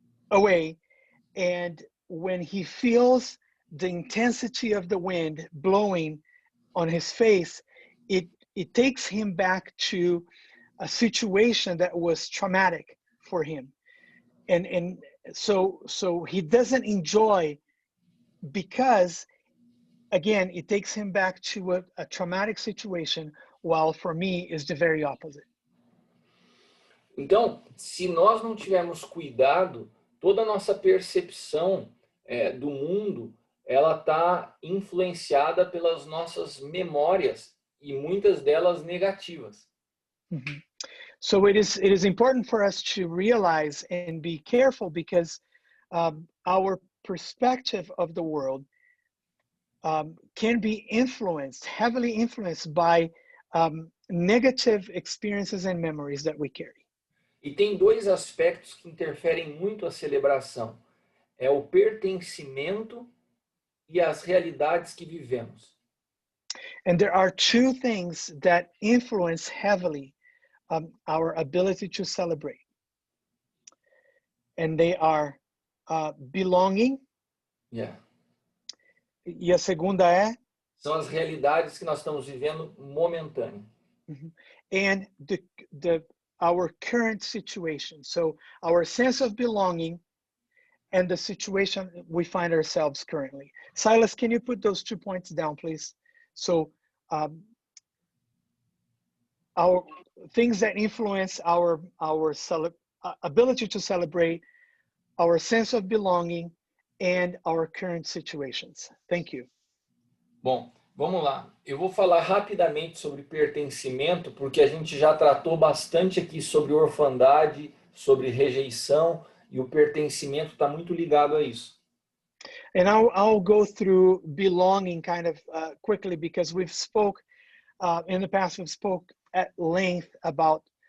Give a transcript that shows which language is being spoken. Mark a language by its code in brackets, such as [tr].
[en] away, and when he feels the intensity of the wind blowing on his face, it takes him back to a situation that was traumatic for him, and so he doesn't enjoy, because again it takes him back to a traumatic situation, while for me is the very opposite. [pt] Então, se nós não tivermos cuidado, toda a nossa percepção do mundo, ela está influenciada pelas nossas memórias, e muitas delas negativas. Mm-hmm. [en] So it is important for us to realize and be careful, because our perspective of the world can be heavily influenced by negative experiences and memories that we carry. [pt] E tem dois aspectos que interferem muito a celebração. É o pertencimento e as realidades que vivemos. [en] And there are two things that influence heavily our ability to celebrate. And they are belonging. Yeah. [pt] E a segunda é? São as realidades que nós estamos vivendo momentâneo. [en] And our current situation. So our sense of belonging and the situation we find ourselves currently. Silas, can you put those 2 points down, please? So our things that influence our ability to celebrate, our sense of belonging, and our current situations. Thank you. [pt] Bom, vamos lá. Eu vou falar rapidamente sobre pertencimento, porque a gente já tratou bastante aqui sobre orfandade, sobre rejeição, e o pertencimento está muito ligado a isso. [en] And I'll go through belonging kind of quickly, because we've spoke in the past, we've spoke at length about